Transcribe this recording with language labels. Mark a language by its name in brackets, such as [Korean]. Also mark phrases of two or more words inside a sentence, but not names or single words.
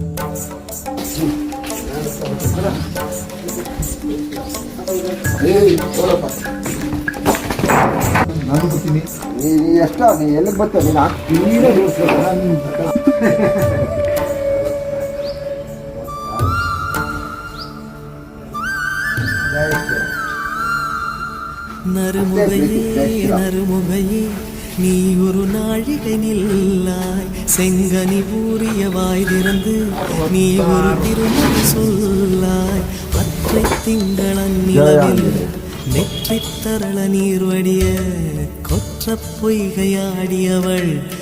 [Kannada] ನಾನು ಬರ್ತೀನಿ. ನೀ ಎಷ್ಟ ನೀ ಎಲ್ಲಿಗೆ ಬರ್ತೀಯ ನೀನು [Tamil] நறுமுகையே நறுமுகையே நீ ஒரு நாழிகை நில்லாய் செங்கனி ஊறிய வாய் திறந்து நீ ஒரு திருமணி சொல்லாய் அற்றை திங்களன் நிலவில் நெற்றி தரள நீர் வடிய கொற்ற பொய்கையாடியவள்